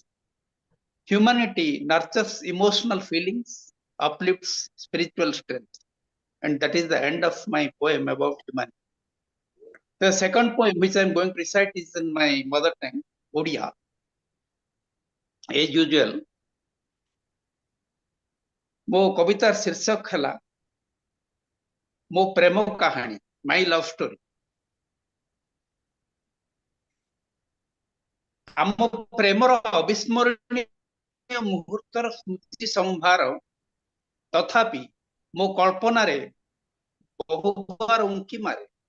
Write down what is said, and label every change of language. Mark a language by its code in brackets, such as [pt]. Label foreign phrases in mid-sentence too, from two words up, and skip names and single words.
[en] Humanity nurtures emotional feelings, uplifts spiritual strength. And that is the end of my poem about humanity. The second poem which I am going to recite is in my mother tongue, Odia. As usual, [or] ମୋ କବିତାର ଶୀର୍ଷକ ହେଲା ମୋ ପ୍ରେମ କାହାଣୀ, [en] My Love Story. [or] ଆମ ପ୍ରେମର ଅବିସ୍ମରଣୀୟ ମୁହୂର୍ତ୍ତର ସ୍ମୃତି ସମ୍ଭାର ତଥାପି ମୋ କଳ୍ପନାରେ ବହୁବାର ଉଙ୍କି ମାରେ।